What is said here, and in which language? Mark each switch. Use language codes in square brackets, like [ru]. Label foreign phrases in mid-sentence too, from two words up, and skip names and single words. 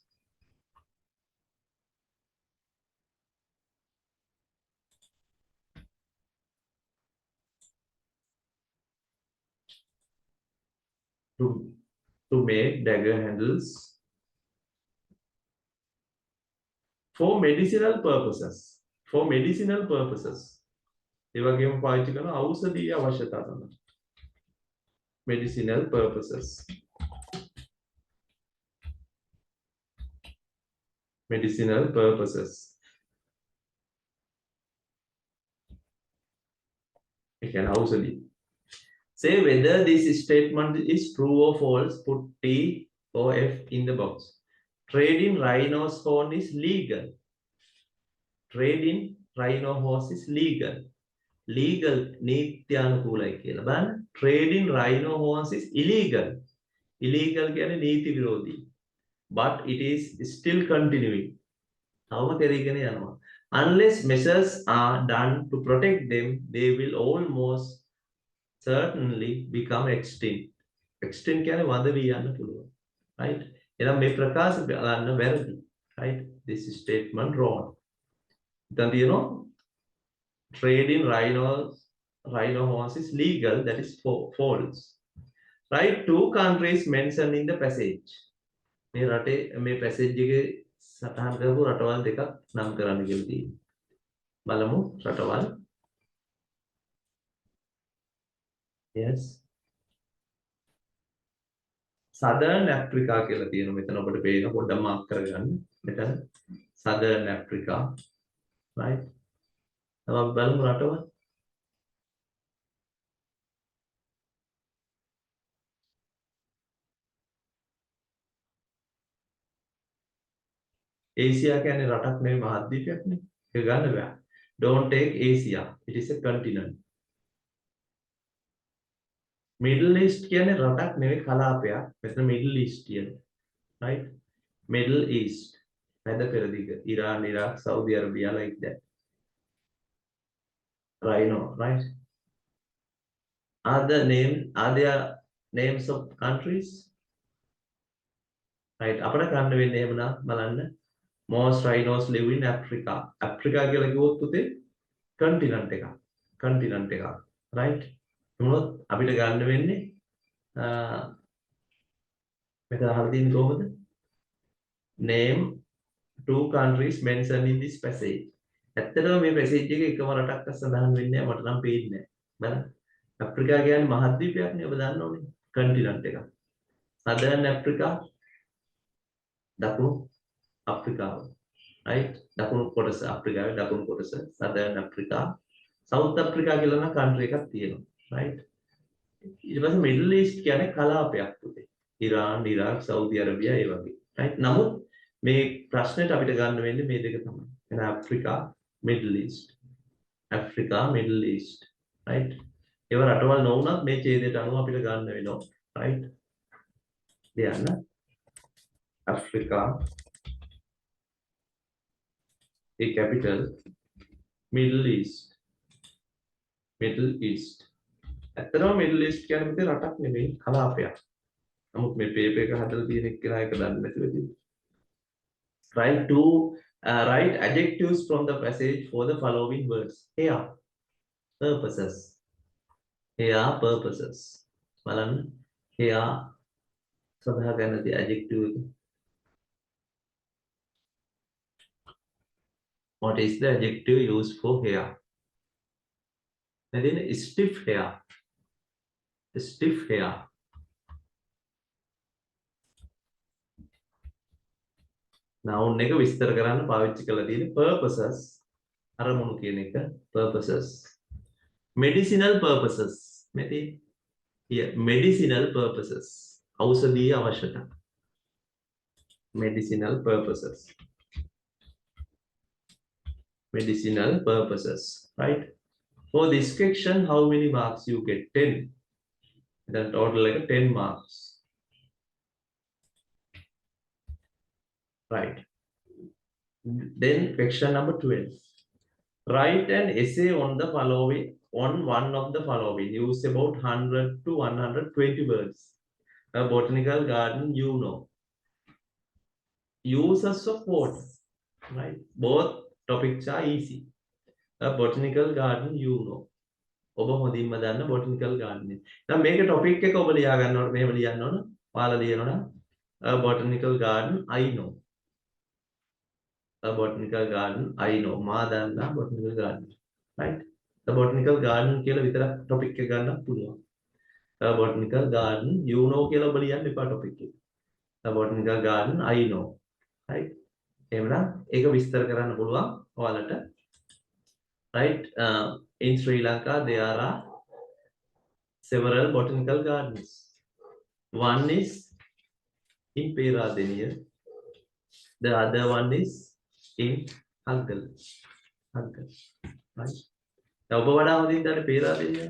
[en] To make dagger handles for medicinal purposes. For medicinal purposes. [si] ඒ වගේම පාවිච්චි කරන ඖෂධීය අවශ්‍යතා තමයි. [en] Medicinal purposes. Medicinal purposes. [si] ඒ කියන්නේ ඖෂධී. [en] Say whether this statement is true or false. Put T or F in the box. Trading rhino's horn is legal. Trading rhino horse is legal. [si] Legal නීත්‍යානුකූලයි කියලා බලන්න. [en] Trading rhino horns is illegal. [si] Illegal කියන්නේ නීති විරෝධී. [en] But it is still continuing. [si] තවම කරගෙන යනවා. [en] Unless measures are done to protect them, they will almost certainly become extinct. [si] Extinct කියන්නේ වඳ වී යන්න පුළුවන්. Right? එහෙනම් මේ ප්‍රකාශ ගන්න වැරදි. [en] Right? This statement wrong. [si] දැන් තියෙනවා [en] trading rhino horns is legal. That is false. Right? Two countries mentioned in the passage. [si] මේ රටේ මේ passage එකේ සටහන් කරපු රටවල් දෙකක් නම් කරන්න කියලා තියෙනවා. බලමු රටවල්. [en] Yes. [si] Southern Africa කියලා තියෙනවා. මෙතන ඔබට පේන පොඩ්ඩක් මාක් කරගන්න. මෙතන Southern Africa. Right? अब බලමු රටවල්. Asia කියන්නේ රටක් නෙවෙයි මහද්වීපයක් නේ. ඒක ගන්න බෑ. [en] Don't take Asia. It is a continent. Middle East [si] කියන්නේ රටක් නෙවෙයි කලාපයක්. මෙතන Middle East කියන්නේ. Right? Middle East. මැද පෙරදිග. [en] Iran, Iraq, Saudi Arabia like that. Rhino, right? Are there names of countries? Right. [si] අපිට ගන්න වෙන්නේ එහෙමනම් බලන්න. [en] Most rhinos live in Africa. [si] Africa කියලා කිව්වොත් පුතේ continent එකක්. continent එක. Right? මොනොත් අපිට ගන්න වෙන්නේ මෙතන අහලා තියෙන්නේ කොහොමද? [en] Name two countries mentioned in this passage. [si] ඇත්තටම මේ passage එකේ එකම රටක් සඳහන් වෙන්නේ නැහැ මට නම් පේන්නේ නැහැ. බලන්න. අප්‍රිකා කියන්නේ මහද්වීපයක්නේ ඔබ දන්න ඕනේ. continent එක. Southern Africa දකුණු අප්‍රිකාව. right? දකුණු කොටස අප්‍රිකාවේ දකුණු කොටස Southern Africa. South Africa කියලා නම් country එකක් තියෙනවා. right? ඊට පස්සේ Middle East කියන්නේ කලාපයක් පුතේ. ඉරාන්, ඉරාක්, සෞදි අරේබියා ඒ වගේ. right? නමුත් මේ ප්‍රශ්නෙට අපිට ගන්න වෙන්නේ මේ දෙක තමයි. එහෙනම් අප්‍රිකා, [en] Middle East. Africa, Middle East. right? [si] ඒව රටවල් නොවුනත් මේ ඡේදයට අනුව අපිට ගන්න වෙනවා. right? ලියන්න. [en] Africa a capital, Middle East. Middle East. [si] ඇත්තටම Middle East කියන්නේ පුතේ රටක් නෙමෙයි කලාපයක්. නමුත් මේ පේපර් එක හදලා තියෙන එක්කෙනා එක දන්නේ නැතිව තියෙනවා. [en] Write adjectives from the passage for the following words. Here, purposes. Here, purposes. [si] බලන්න. Here සඳහා ගන්න [en] the adjective. What is the adjective used for hair? Then stiff hair. Stiff hair. [si] noun එක විස්තර කරන්න පාවිච්චි කරලා තියෙන purposes අරමුණු කියන එක purposes. [en] Medicinal purposes. Medicinal purposes. [si] ඖෂධීය අවශ්‍යතා. [en] Medicinal purposes. Medicinal purposes. Right? For this question, how many marks you get? 10. Then total like 10 marks. Right. Then question number 12. Write an essay on the following, on one of the following. Use about 100 to 120 words. A botanical garden, you know. Uses of water. Right. Both topics are easy. A botanical garden, you know. [si] ඔබ හොඳින්ම දන්න [en] botanical garden. [si] දැන් මේකේ topic එක ඔබ ලියා ගන්නවට මෙහෙම ලියන්න ඕන. ඔයාලා ලියනවා [en] a botanical garden I know. A botanical garden I know. [si] මා දන්නා [en] botanical garden. [si] Right? [en] The botanical garden [si] කියලා විතරක් topic එක ගන්නත් පුළුවන්. [en] A botanical garden you know [si] කියලා ඔබ ලියන්න එපා [en] topic එක. A botanical garden I know. Right? [si] එහෙමනම් ඒක විස්තර කරන්න පුළුවන් ඔයාලට. [en] Right? In Sri Lanka, there are several botanical gardens. One is in Peradeniya. The other one is in Haggal. Right? Now, Peradeniya.